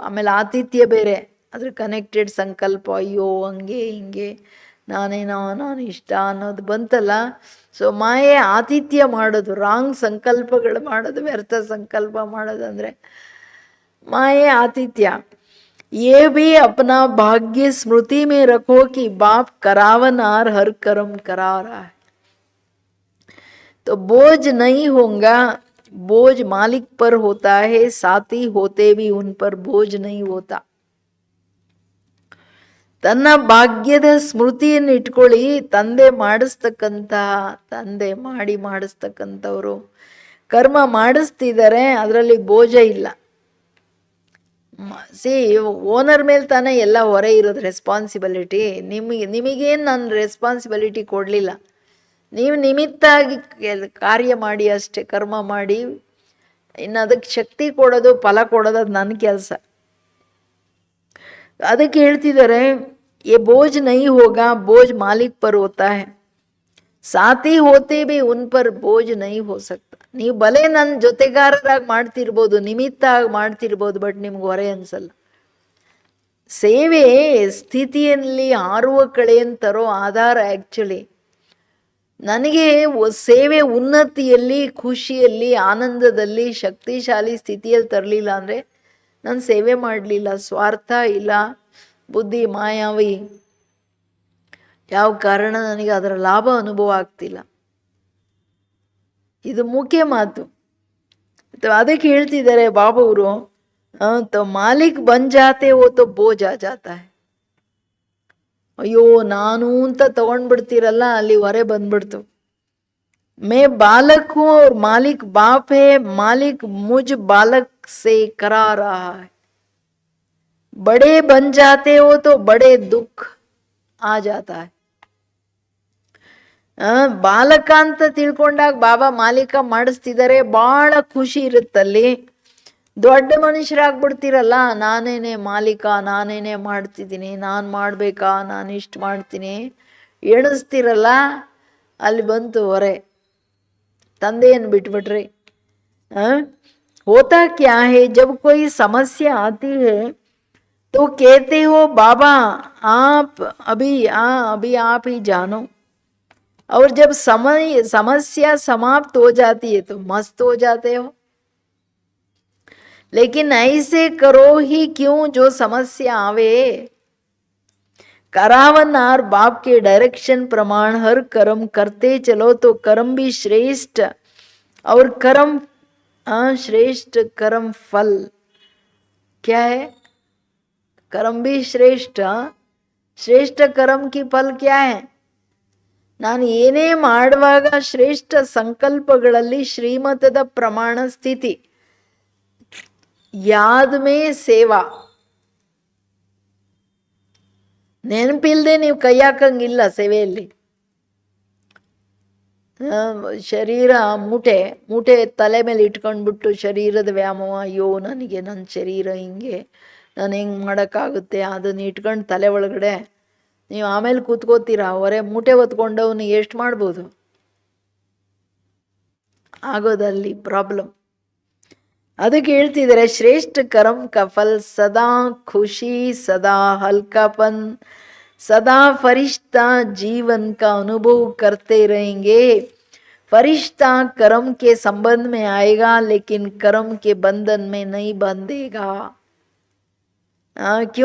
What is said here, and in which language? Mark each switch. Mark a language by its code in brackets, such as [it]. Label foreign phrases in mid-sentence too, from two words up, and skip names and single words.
[kn] ಆಮೇಲೆ ಆತಿಥ್ಯ ಬೇರೆ, ಅದ್ರ ಕನೆಕ್ಟೆಡ್ ಸಂಕಲ್ಪ, ಅಯ್ಯೋ ಹಂಗೆ ಹಿಂಗೆ, ನಾನು ಇಷ್ಟ ಅನ್ನೋದು ಬಂತಲ್ಲ. ಸೊ ಮಾಯೆ ಆತಿಥ್ಯ ಮಾಡೋದು, ರಾಂಗ್ ಸಂಕಲ್ಪಗಳು ಮಾಡೋದು, ವ್ಯರ್ಥ ಸಂಕಲ್ಪ ಮಾಡೋದಂದರೆ ಮಾಯೆ ಆತಿಥ್ಯ. [hi] ये भी अपना भाग्य स्मृति में रखो कि बाप करावनार हर कर्म करा रहा है. तो बोझ नहीं होगा, बोझ मालिक पर होता है, साथी होते भी उन पर बोझ नहीं होता. [kn] ತನ್ನ ಭಾಗ್ಯದ ಸ್ಮೃತಿಯನ್ನು ಇಟ್ಕೊಳ್ಳಿ. ತಂದೆ ಮಾಡಿಸ್ತಕ್ಕಂಥವ್ರು ಕರ್ಮ ಮಾಡಿಸ್ತಿದ್ದಾರೆ, ಅದರಲ್ಲಿ ಬೋಜ ಇಲ್ಲ. ಓನರ್ ಮೇಲೆ ತಾನೇ ಎಲ್ಲ ಹೊರೆ ಇರೋದು, ರೆಸ್ಪಾನ್ಸಿಬಿಲಿಟಿ. ನಿಮಗೇನು ನಾನು ರೆಸ್ಪಾನ್ಸಿಬಿಲಿಟಿ ಕೊಡಲಿಲ್ಲ, ನೀವು ನಿಮಿತ್ತಾಗಿ ಕಾರ್ಯ ಮಾಡಿ ಅಷ್ಟೇ, ಕರ್ಮ ಮಾಡಿ. ಇನ್ನು ಅದಕ್ಕೆ ಶಕ್ತಿ ಕೊಡೋದು, ಫಲ ಕೊಡೋದು ಅದು ನನ್ನ ಕೆಲಸ. ಅದಕ್ಕೆ ಹೇಳ್ತಿದ್ದಾರೆ, [hi] ये बोझ नहीं होगा, बोझ मालिक पर होता है, साथी होते भी उन पर बोझ नहीं हो सकता. [kn] ನೀವು ಬಲೆ ನನ್ನ ಜೊತೆಗಾರರಾಗಿ ಮಾಡ್ತಿರ್ಬೋದು, ನಿಮಿತ್ತ ಆಗಿ ಮಾಡ್ತಿರ್ಬೋದು, ಬಟ್ ನಿಮ್ಗೆ ಹೊರೆ ಅನ್ಸಲ್ಲ. ಸೇವೆ ಸ್ಥಿತಿಯಲ್ಲಿ ಹಾರುವ ಕಳೆಯನ್ನು ತರೋ ಆಧಾರ. ಆ್ಯಕ್ಚುಲಿ ನನಗೆ ಸೇವೆ ಉನ್ನತಿಯಲ್ಲಿ, ಖುಷಿಯಲ್ಲಿ, ಆನಂದದಲ್ಲಿ, ಶಕ್ತಿಶಾಲಿ ಸ್ಥಿತಿಯಲ್ಲಿ ತರಲಿಲ್ಲ ಅಂದರೆ ನಾನು ಸೇವೆ ಮಾಡಲಿಲ್ಲ. ಸ್ವಾರ್ಥ ಇಲ್ಲ, ಬುದ್ಧಿ ಮಾಯಾವಿ, ಯಾವ ಕಾರಣ ನನಗೆ ಅದರ ಲಾಭ ಅನುಭವ ಆಗ್ತಿಲ್ಲ. ಇದು ಮುಖ್ಯ ಮಾತು. ಅದಕ್ಕೆ ಹೇಳ್ತಿದ್ದಾರೆ ಬಾಬಾವರು, [hi] तो मालिक बन जाते हो तो बोझ आ जाता है. [kn] ಅಯ್ಯೋ ನಾನು ಅಂತ ತಗೊಂಡ್ಬಿಡ್ತೀರಲ್ಲ, ಅಲ್ಲಿ ಹೊರೆ ಬಂದ್ಬಿಡ್ತು. [hi] मैं बालक हूँ और मालिक बाप है, मालिक मुझ बालक से करा रहा है. बड़े बन जाते हो तो बड़े दुख आ जाता है. [kn] ಬಾಲಕ ಅಂತ ತಿಳ್ಕೊಂಡಾಗ ಬಾಬಾ ಮಾಲೀಕ ಮಾಡಿಸ್ತಿದ್ದಾರೆ, ಭಾಳ ಖುಷಿ ಇರುತ್ತಲ್ಲಿ. ದೊಡ್ಡ ಮನುಷ್ಯರಾಗ್ಬಿಡ್ತೀರಲ್ಲ, ನಾನೇನೆ ಮಾಲೀಕ, ನಾನೇನೆ ಮಾಡ್ತಿದ್ದೀನಿ, ನಾನು ಮಾಡಬೇಕಾ, ನಾನು ಇಷ್ಟು ಮಾಡ್ತೀನಿ ಎಣಿಸ್ತಿರಲ್ಲ, ಅಲ್ಲಿ ಬಂತು ಹೊರೆ. ತಂದೆಯನ್ನು ಬಿಟ್ಬಿಟ್ರಿ. [hi] होता क्या है, जब कोई समस्या आती है तो कहते हो बाबा आप अभी आप ही जानो, और जब समस्या समाप्त हो जाती है तो मस्त हो जाते हो. लेकिन ऐसे करो ही क्यों जो समस्या आवे. करावनार बाप के डायरेक्शन प्रमाण हर कर्म करते चलो तो कर्म भी श्रेष्ठ, और कर्म श्रेष्ठ कर्म फल क्या है. कर्म भी श्रेष्ठ, श्रेष्ठ कर्म की फल क्या है. [kn] ನಾನು ಏನೇ ಮಾಡುವಾಗ ಶ್ರೇಷ್ಠ ಸಂಕಲ್ಪಗಳಲ್ಲಿ ಶ್ರೀಮತದ ಪ್ರಮಾಣ ಸ್ಥಿತಿ, [hi] याद में सेवा. [kn] ನೆನಪಿಲ್ಲದೆ ನೀವು ಕೈ ಹಾಕಂಗಿಲ್ಲ ಸೇವೆಯಲ್ಲಿ. ಶರೀರ ಮೂಟೆ ತಲೆ ಮೇಲೆ ಇಟ್ಕೊಂಡ್ಬಿಟ್ಟು ಶರೀರದ ವ್ಯಾಮೋಹ, ಅಯ್ಯೋ ನನಗೆ ನನ್ನ ಶರೀರ ಹಿಂಗೆ, ನಾನು ಹೆಂಗೆ ಮಾಡೋಕ್ಕಾಗುತ್ತೆ, ಅದನ್ನು ಇಟ್ಕೊಂಡು ತಲೆ ಒಳಗಡೆ ನೀವು ಆಮೇಲೆ ಕೂತ್ಕೋತೀರಾ. ಹೊರೆ ಮೂಟೆ ಹೊತ್ಕೊಂಡವನು ಎಷ್ಟು ಮಾಡ್ಬೋದು, ಆಗೋದಲ್ಲಿ ಪ್ರಾಬ್ಲಮ್. ಅದಕ್ಕೆ ಹೇಳ್ತಿದ್ದಾರೆ, [hi] श्रेष्ठ कर्म का फल सदा खुशी, सदा हल्कापन, सदा फरिश्ता जीवन का अनुभव करते रहेंगे. फरिश्ता कर्म के संबंध में आएगा, लेकिन कर्म के बंधन में नहीं बंधेगा. क्यों?